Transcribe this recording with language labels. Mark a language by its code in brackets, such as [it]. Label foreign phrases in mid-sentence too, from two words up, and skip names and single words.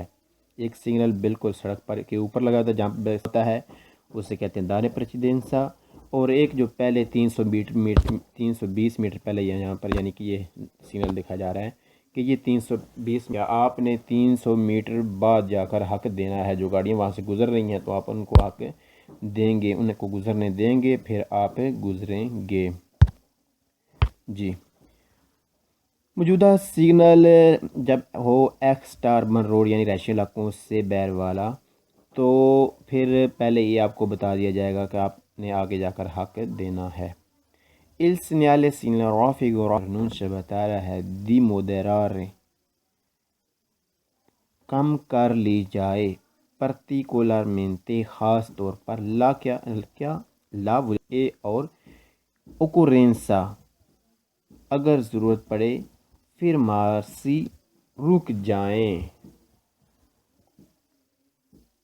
[ur] ایک سگنل بالکل سڑک پر کے اوپر لگا ہوتا ہے جہاں پہ ہوتا ہے، اسے کہتے ہیں [it] dare precedenza, [ur] اور ایک جو پہلے 320 میٹر پہلے یہاں پر، یعنی کہ یہ سگنل دکھا جا رہا ہے کہ یہ 320 آپ نے 300 میٹر بعد جا کر حق دینا ہے، جو گاڑیاں وہاں سے گزر رہی ہیں تو آپ ان کو حق دیں گے، ان کو گزرنے دیں گے، پھر آپ گزریں گے۔ جی موجودہ سگنل جب ہو ایکس اربن روڈ یعنی رہائشی علاقوں سے باہر والا، تو پھر پہلے ہی آپ کو بتا دیا جائے گا کہ آپ نے آگے جا کر حق دینا ہے۔ [it] il segnale raffigurato annuncia [ur] بتا رہا ہے [it] di moderare [ur] کم کر لی جائے particolarmente خاص طور پر لا اور occorrenza اگر ضرورت پڑے fermarsi رک جائیں۔